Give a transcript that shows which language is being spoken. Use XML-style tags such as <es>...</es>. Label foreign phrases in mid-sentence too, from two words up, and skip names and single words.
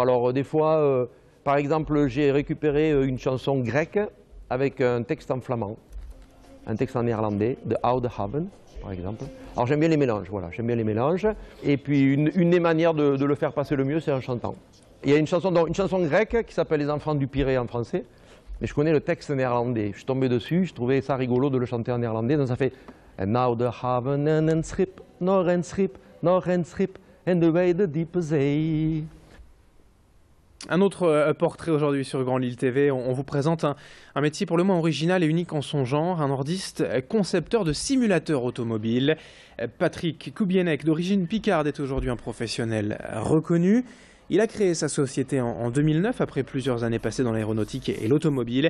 <fr>Alors des fois, par exemple, j'ai récupéré une chanson grecque avec un texte en flamand, un texte en néerlandais, de Oude Haven, par exemple. Alors j'aime bien les mélanges, voilà, j'aime bien les mélanges. Et puis une des manières de le faire passer le mieux, c'est en chantant. Il y a une chanson grecque qui s'appelle Les Enfants du Pirée en français, mais je connais le texte néerlandais. Je suis tombé dessus, je trouvais ça rigolo de le chanter en néerlandais, donc ça fait</fr> <nl>Oude Haven en een schip, nog een schip, and away the diepe zee.</nl> <fr>Un autre portrait aujourd'hui sur Grand Lille TV. On vous présente un métier pour le moins original et unique en son genre, un nordiste concepteur de simulateurs automobiles. Patrick Koubienec, d'origine picarde, est aujourd'hui un professionnel reconnu. Il a créé sa société en 2009, après plusieurs années passées dans l'aéronautique et l'automobile.</fr>